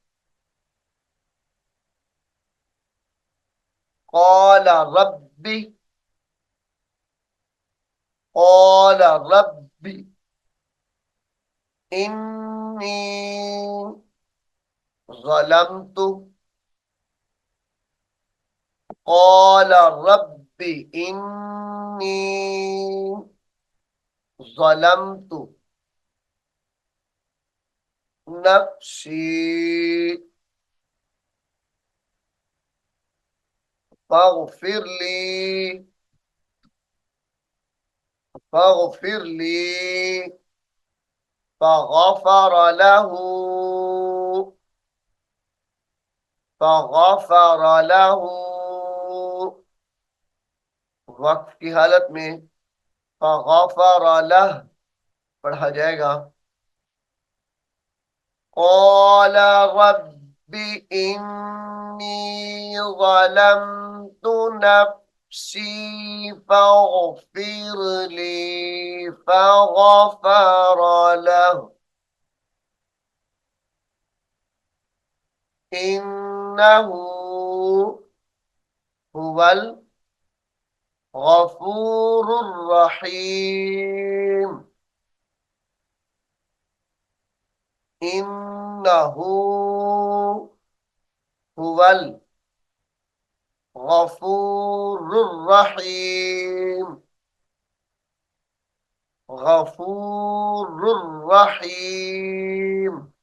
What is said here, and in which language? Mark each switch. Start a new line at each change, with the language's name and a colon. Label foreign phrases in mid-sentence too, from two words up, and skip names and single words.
Arabic: قال ربي، قال ربي إني ظلمت، قال ربي إني ظلمت نفسي فاغفر لي، فاغفر لي. فغفر له، فغفر له.
Hindi: वक्त की हालत में
Arabic: فغفر له
Hindi: पढ़ा जाएगा।
Arabic: قال رب إني ظلمت نفسي فاغفر لي، فغفر له. إنه هو الغفور الرحيم. إنه هو الغفور الرحيم، الغفور الرحيم.